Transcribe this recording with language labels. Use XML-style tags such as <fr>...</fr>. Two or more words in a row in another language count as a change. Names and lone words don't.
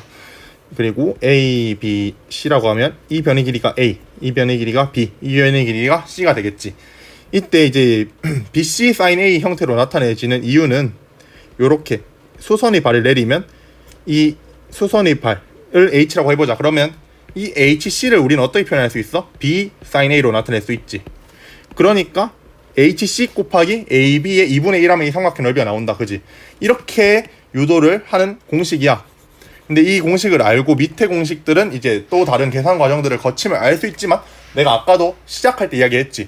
<ko>그리고 A, B, C라고 하면 이 변의 길이가 A, 이 변의 길이가 B, 이 변의 길이가 C가 되겠지. 이때 이제 BC sin A 형태로 나타내지는 이유는, 요렇게 수선의 발을 내리면 이 수선의 발을 H라고 해보자. 그러면 이 HC를 우리는 어떻게 표현할 수 있어? B sin A로 나타낼 수 있지. 그러니까 HC 곱하기 AB의 2분의 1 하면 이 삼각형 넓이가 나온다. 그지? 이렇게 유도를 하는 공식이야. 근데 이 공식을 알고 밑에 공식들은 이제 또 다른 계산 과정들을 거치면 알 수 있지만, 내가 아까도 시작할 때 이야기했지.</ko>